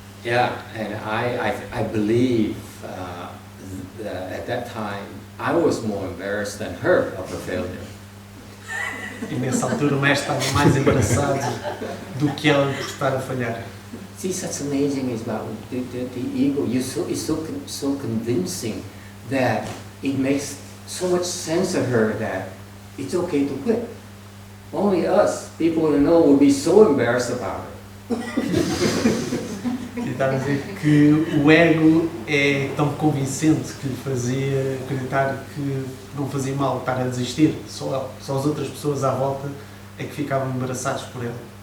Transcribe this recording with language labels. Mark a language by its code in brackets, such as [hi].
[en] Yeah, and I believe that at that time I was more embarrassed than her of her failure. [pt] E nessa altura o mestre estava mais embaraçado do que ela por estar a falhar. [en] See, such amazing is about the ego. It's so convincing that it makes so much sense of her that it's okay to quit. Only us, people who know, would be so embarrassed about it. [pt] E está a dizer que o ego é tão convincente que lhe fazia acreditar que não fazia mal estar a desistir. Só as outras pessoas à volta é que ficavam embaraçados por ela.